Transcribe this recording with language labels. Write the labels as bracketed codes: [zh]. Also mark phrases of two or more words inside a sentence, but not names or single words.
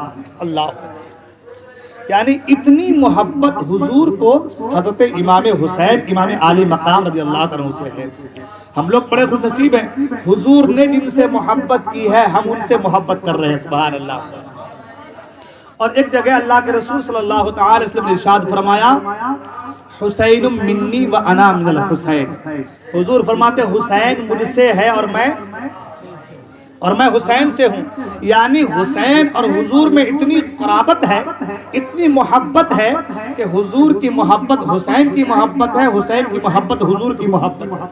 [ur] اللہ، یعنی اتنی محبت حضور کو حضرت امام حسین امام عالی مقام [ar] رضی اللہ عنہ [ur] سے ہے۔ ہم لوگ بڑے خوش نصیب ہیں، حضور نے جن سے محبت کی ہے ہم ان سے محبت کر رہے ہیں، [ar] سبحان اللہ۔ [ur] اور ایک جگہ اللہ کے رسول [ar] صلی اللہ تعالی وسلم [ur] نے ارشاد فرمایا، [ar] حسین منی و انا من الحسین۔ [ur] حضور فرماتے حسین مجھ سے ہے اور میں حسین سے ہوں، یعنی حسین اور حضور میں اتنی قرابت ہے، اتنی محبت ہے کہ حضور کی محبت حسین کی محبت ہے، حسین کی محبت حضور کی محبت ہے۔